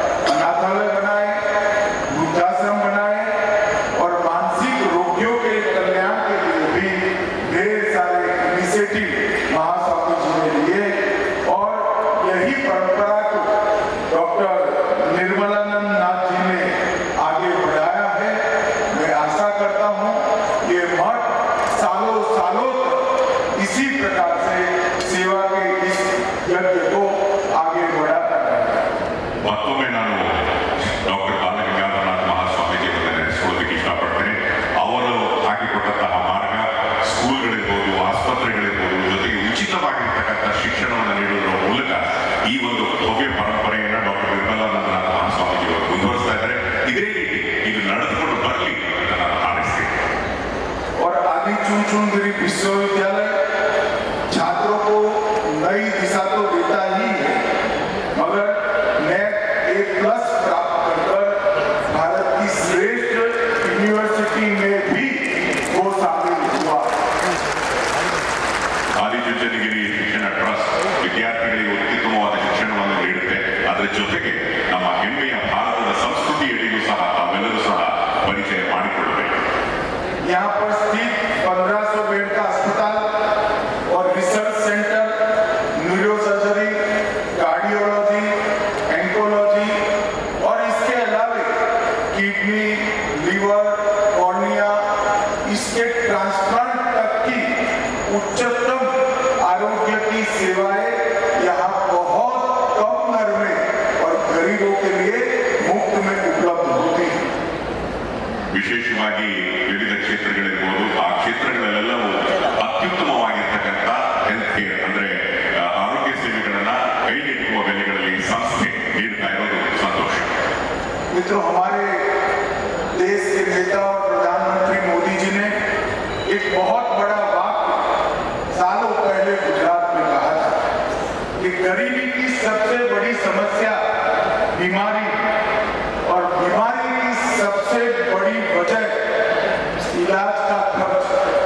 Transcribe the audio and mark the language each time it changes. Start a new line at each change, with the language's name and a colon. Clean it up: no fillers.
Hindi: अनाथालय बनाए, वृद्धाश्रम बनाए और मानसिक रोगियों के कल्याण के लिए भी ढेर सारे इनिशिएटिव महास्वामी जी ने लिए और यही परंपरा को डॉक्टर निर्मलानंद नाथ जी ने आगे बढ़ाया है। मैं आशा करता हूं ये मठ सालों सालों तक इसी प्रकार से सेवा के इस यज्ञ को आगे बढ़ाता रहेगा।
Kannada: ಮತ್ತೊಮ್ಮೆ ನಾನು ಡಾಕ್ಟರ್ ಬಾಲಗಂಗಾಧರನಾಥ ಮಹಾಸ್ವಾಮೀಜಿಯವರನ್ನು ನೆನೆಸ್ಕೊಳ್ಳೋದಕ್ಕೆ ಇಷ್ಟಪಡ್ತೇನೆ. ಅವರು ಹಾಕಿಕೊಟ್ಟಂತಹ ಮಾರ್ಗ ಸ್ಕೂಲ್ಗಳಿರ್ಬೋದು, ಆಸ್ಪತ್ರೆಗಳಿರ್ಬೋದು, ಜೊತೆಗೆ ಉಚಿತವಾಗಿರ್ತಕ್ಕಂಥ ಶಿಕ್ಷಣವನ್ನು ನೀಡುವುದರ ಮೂಲಕ ಈ ಒಂದು ಭವ್ಯ ಪರಂಪರೆಯನ್ನು ಡಾಕ್ಟರ್ ನಿರ್ಮಲಾನಂದನಾಥ ಮಹಾಸ್ವಾಮೀಜಿಯವರು ಮುಂದುವರಿಸ್ತಾ ಇದ್ದಾರೆ. ಇದೇ ರೀತಿ ಇದು ನಡೆದುಕೊಂಡು ಬರಲಿ ಅಂತ ನಾನು ಹಾರೈಸ್ತೇನೆ.
Hindi: और आदि चुनचुनगिरी विश्वविद्यालय छात्रों को नई दिशा तो देता ही है, मगर नेट A+ प्राप्त कर भारत की श्रेष्ठ यूनिवर्सिटी में भी वो शामिल हुआ।
Kannada: ಆದಿಚುಂಚನಗಿರಿ ಶಿಕ್ಷಣ ಟ್ರಸ್ಟ್ ವಿದ್ಯಾರ್ಥಿಗಳಿಗೆ ಅತ್ಯುತ್ತಮವಾದ ಶಿಕ್ಷಣವನ್ನು ನೀಡುತ್ತೆ. ಅದರ ಜೊತೆಗೆ ನಮ್ಮ ಹೆಮ್ಮೆಯ ಭಾರತದ ಸಂಸ್ಕೃತಿಯಡಿಗೂ ಸಹ ತಾವೆಲ್ಲರೂ ಸಹ ಪರಿಚಯ ಮಾಡಿಕೊಳ್ಳಬೇಕು.
Hindi: यहाँ पर स्थित 1500 बेड का अस्पताल और रिसर्च सेंटर, न्यूरोसर्जरी, कार्डियोलॉजी, एंकोलॉजी और इसके अलावे किडनी, लीवर, कॉर्निया, इसके ट्रांसप्लांट तक की उच्चतम आरोग्य की सेवाएं यहाँ बहुत कम दर में और गरीबों के लिए मुफ्त में उपलब्ध होती है।
Kannada: ವಿಶೇಷವಾಗಿ ವಿವಿಧ ಕ್ಷೇತ್ರಗಳಿರ್ಬೋದು, ಆ ಕ್ಷೇತ್ರಗಳಲ್ಲೆಲ್ಲವೂ ಅತ್ಯುತ್ತಮವಾಗಿರ್ತಕ್ಕಂಥ ಹೆಲ್ತ್ ಕೇರ್ ಅಂದ್ರೆ ಆರೋಗ್ಯ ಸೇವೆಗಳನ್ನ ಕೈಗೆಟುಕುವ ಬೆಲೆಗಳಲ್ಲಿ ಸಂಸ್ಥೆ ನೀಡ್ತಾ ಇರೋದು ಸಂತೋಷ.
Hindi: मित्रों, हमारे देश के नेता और प्रधानमंत्री मोदी जी ने एक बहुत बड़ा वाक्य सालों पहले गुजरात में कहा था कि गरीबी की सबसे बड़ी समस्या बीमारी और बीमारी की सबसे बड़ी वजह इलाज का खर्च।